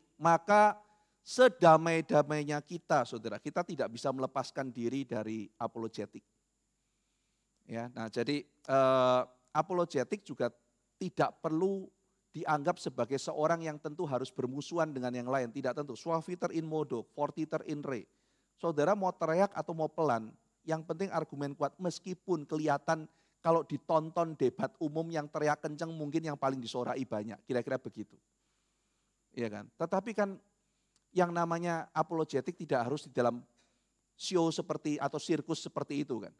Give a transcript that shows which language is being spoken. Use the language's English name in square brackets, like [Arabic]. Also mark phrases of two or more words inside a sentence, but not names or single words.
[Indonesian] Maka sedamai-damainya kita saudara, kita tidak bisa melepaskan diri dari apologetik. Ya, nah jadi apologetik juga tidak perlu dianggap sebagai seorang yang tentu harus bermusuhan dengan yang lain, tidak tentu. [Latin] Suaviter in modo, fortiter in re. [Indonesian] Saudara mau teriak atau mau pelan, yang penting argumen kuat meskipun kelihatan kalau ditonton debat umum yang teriak kencang mungkin yang paling disorai banyak, kira-kira begitu. Iya kan? Tetapi kan yang namanya apologetik tidak harus di dalam show seperti atau sirkus seperti itu kan.